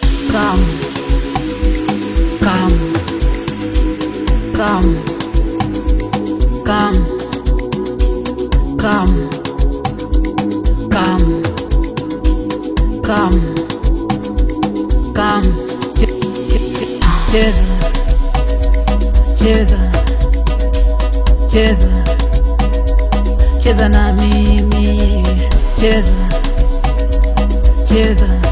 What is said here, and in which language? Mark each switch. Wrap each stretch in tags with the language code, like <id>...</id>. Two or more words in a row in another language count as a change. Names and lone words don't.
<en>Come. Come. Come. Come. Come. Come. Come. Come. Che-, che-, che-,</en> <sw>cheza. Cheza. Cheza. Cheza na mimi. Cheza. Cheza.</sw>